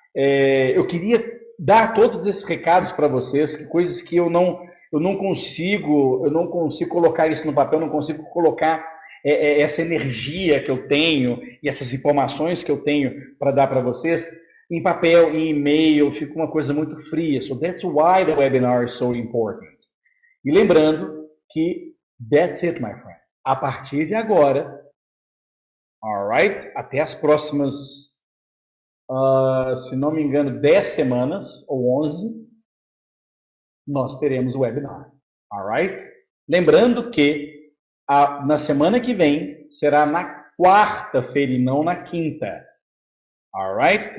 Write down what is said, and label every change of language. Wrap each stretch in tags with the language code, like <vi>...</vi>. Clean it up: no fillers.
<pt>Eu queria dar todos esses recados para vocês, coisas que eu não consigo colocar isso no papel, não consigo colocar essa energia que eu tenho e essas informações que eu tenho para dar para vocês em papel, em e-mail, fica uma coisa muito fria.</pt> <en>So that's why the webinar is so important.</en> <pt>E lembrando que</pt> <en>that's it, my friend.</en> <pt>A partir de agora, alright? Até as próximas, se não me engano, 10 semanas ou 11, nós teremos o webinar. Alright? Lembrando que na semana que vem será na quarta-feira e não na quinta. Alright?</pt>